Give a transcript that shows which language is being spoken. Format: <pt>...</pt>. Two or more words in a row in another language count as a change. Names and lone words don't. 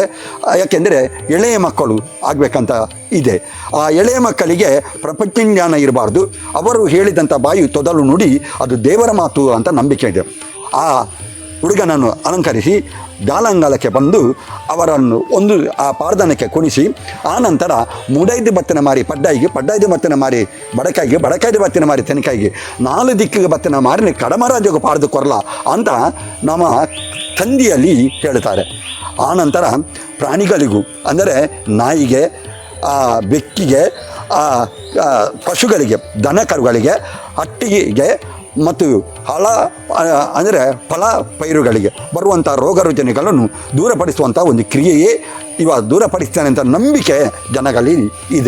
<kn>ಯಾಕೆಂದರೆ ಎಳೆಯ ಮಕ್ಕಳು ಆಗಬೇಕಂತ ಇದೆ. ಆ ಎಳೆಯ ಮಕ್ಕಳಿಗೆ ಪ್ರಪಂಚ ಜ್ಞಾನ ಇರಬಾರ್ದು. ಅವರು ಹೇಳಿದಂಥ ಬಾಯಿ ತೊದಲು ನುಡಿ ಅದು ದೇವರ ಮಾತು ಅಂತ ನಂಬಿಕೆ ಇದೆ. ಆ ಹುಡುಗನನ್ನು ಅಲಂಕರಿಸಿ ಜಾಲಂಗಾಲಕ್ಕೆ ಬಂದು ಅವರನ್ನು ಆ ಪಾರ್ಧನಕ್ಕೆ ಕುಣಿಸಿ ಆನಂತರ</kn> <tcy>ಮುಡೈದು ಬತ್ತನ ಮಾರಿ ಪಡ್ಡಾಯಿಗೆ, ಪಡ್ಡಾಯ್ದು ಬತ್ತನ ಮಾರಿ ಬಡಕಾಯಿಗೆ, ಬಡಕಾಯ್ದು ಬತ್ತನ ಮಾರಿ ತೆನಕಾಯಿಗೆ, 4 ದಿಕ್ಕಿಗೆ ಬತ್ತನ ಮಾರಿ ಕಡಮರಾಜಗೆ ಪಾಡ್ದು ಕೊರಲ</tcy> <kn>ಅಂತ ನಮ್ಮ ಸಂಧಿಯಲ್ಲಿ ಹೇಳ್ತಾರೆ. ಆನಂತರ ಪ್ರಾಣಿಗಳಿಗೂ ಅಂದರೆ ನಾಯಿಗೆ, ಬೆಕ್ಕಿಗೆ, ಪಶುಗಳಿಗೆ, ದನ ಕರುಗಳಿಗೆ, ಹಟ್ಟಿಗೆ ಮತ್ತು ಅಂದರೆ ಫಲ ಪೈರುಗಳಿಗೆ ಬರುವಂಥ ರೋಗ ರುಜಿನಗಳನ್ನು ದೂರಪಡಿಸುವಂಥ ಒಂದು ಕ್ರಿಯೆಯೇ ದೂರಪಡಿಸ್ತಾನೆ ಅಂತ ನಂಬಿಕೆ ಜನಗಳಲ್ಲಿ ಇದೆ.</kn>